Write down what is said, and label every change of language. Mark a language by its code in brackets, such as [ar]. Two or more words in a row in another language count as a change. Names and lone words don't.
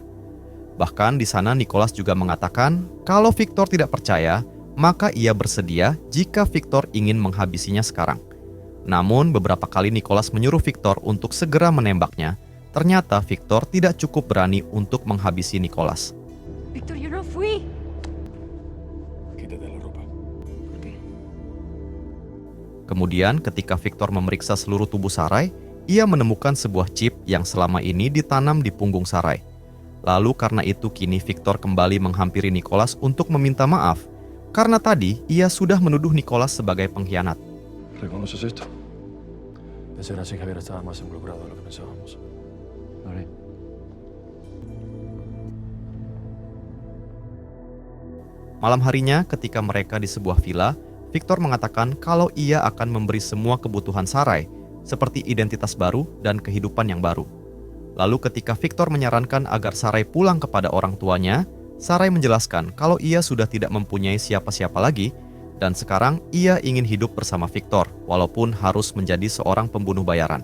[id] Bahkan di sana Nicholas juga mengatakan kalau Victor tidak percaya, maka ia bersedia jika Victor ingin menghabisinya sekarang. Namun beberapa kali Nicholas menyuruh Victor untuk segera menembaknya. Ternyata Victor tidak cukup berani untuk menghabisi Nicholas. [es] Víctor, yo no fui. Quítate la ropa. ¿Por qué? [id] Kemudian ketika Victor memeriksa seluruh tubuh Sarai, ia menemukan sebuah chip yang selama ini ditanam di punggung Sarai. Lalu karena itu kini Victor kembali menghampiri Nicholas untuk meminta maaf, karena tadi ia sudah menuduh Nicholas sebagai pengkhianat. [es] ¿Reconoces esto? De ser así, Javier estaba más involucrado de lo que pensábamos. Vale. [id] Malam harinya ketika mereka di sebuah villa, Victor mengatakan kalau ia akan memberi semua kebutuhan Sarai, seperti identitas baru dan kehidupan yang baru. Lalu ketika Victor menyarankan agar Sarai pulang kepada orang tuanya, Sarai menjelaskan kalau ia sudah tidak mempunyai siapa-siapa lagi, dan sekarang ia ingin hidup bersama Victor, walaupun harus menjadi seorang pembunuh bayaran.